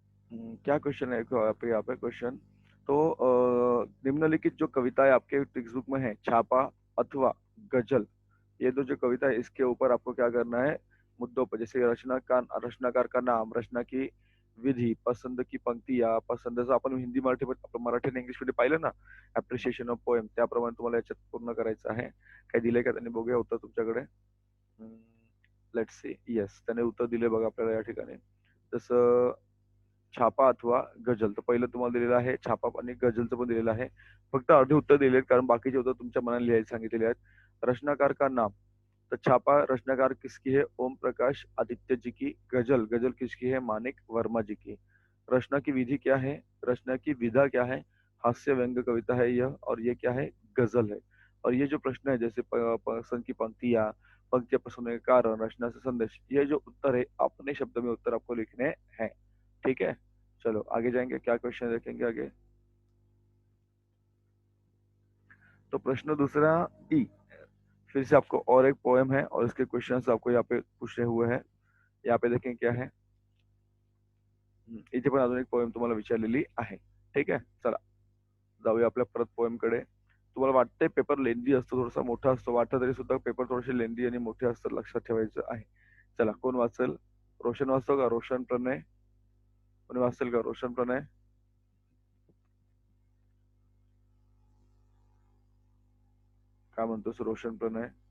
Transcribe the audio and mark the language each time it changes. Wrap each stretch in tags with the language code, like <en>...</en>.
<hi>क्या क्वेश्चन है यहाँ पे क्वेश्चन। तो निम्नलिखित जो कविताएं आपके टेक्स्ट बुक में है, छापा अथवा गजल, ये दो जो कविता है इसके ऊपर आपको क्या करना है? मुद्दों पर, जैसे रचनाकार का नाम, रचना की विधी, पसंद की पंक्ती,</hi> <mr>या पसंत जसं आपण हिंदी मराठी आणि इंग्लिश मध्ये पाहिलं ना,</mr> <en>appreciation of poem,</en> <mr>त्याप्रमाणे तुम्हाला याच्यात पूर्ण करायचं आहे। काय दिलंय का त्यांनी? बघूया उत्तर तुमच्याकडे।</mr> <en>let's see, yes</en> <mr>त्याने उत्तर दिले बघा आपल्याला या ठिकाणी। जसं छापा अथवा गझल, तर पहिलं तुम्हाला दिलेलं आहे छापा आणि गझलचं पण दिलेलं आहे। फक्त अर्धे उत्तर दिले आहेत कारण बाकीचे उत्तर तुमच्या मनाने लिहायला सांगितलेले आहेत।</mr> <hi>रचनाकार का नाम, तो छापा रचनाकार किसकी है? ओम प्रकाश आदित्य जी की। गजल, गजल किसकी है? मानिक वर्मा जी की। रचना की विधि क्या है? रचना की विधा क्या है? हास्य व्यंग कविता है यह, और ये क्या है? गजल है। और ये जो प्रश्न है जैसे पसंद की पंक्तियां, पंक्तियां पसंद होने का कारण, रचना से संदेश, ये जो उत्तर है अपने शब्द में उत्तर आपको लिखने हैं। ठीक है, चलो आगे जाएंगे। क्या क्वेश्चन देखेंगे आगे। तो प्रश्न दूसरा ई, फिर से आपको और एक पोएम है और इसके क्वेश्चंस आपको यहाँ पे पूछे हुए हैं। यहाँ पे देखें क्या है।</hi> <mr>इथे पण अजून एक पोएम तुम्हाला विचारलेली आहे। ठीक आहे, चला जाऊया आपल्या परत पोएम कडे। तुम्हाला वाटतंय पेपर लेंदी असतो, थोडासा मोठा असतो, वाटतं तरी सुद्धा पेपर थोडेसे लेंदी आणि मोठे असतात, लक्षात ठेवायचं आहे। चला, कोण वाचेल? रोशन वाचतो का? रोशन प्रणय कोणी वाचेल का? रोशन प्रणय काय म्हणतोस रोशन प्रणय?</mr>